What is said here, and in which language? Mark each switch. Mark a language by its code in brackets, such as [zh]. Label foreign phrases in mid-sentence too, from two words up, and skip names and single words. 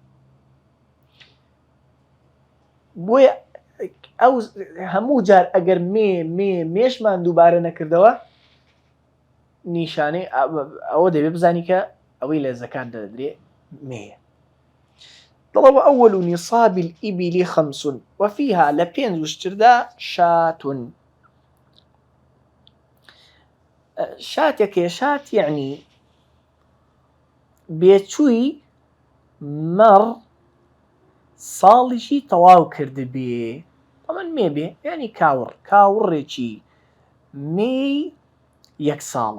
[ckb] بۆیە ئەو هەموو جار ئەگەر مێشمان دووبارە نەکردەوە، نیشانەی ئەوە دەبێ بزانی کە ئەوەی لە زەکات دەدرێ مێیە. دەڵێ [ar] وأول نصاب الإبل 5 وفيها [ckb] لە 5 وشتردا شاة. شاتێکێ شات یعنی بێچووی مەڕ ساڵیشی تەواو کردبێ. طبعا مێ بێ یعنی کاوڕێکی مێی 1 ساڵە.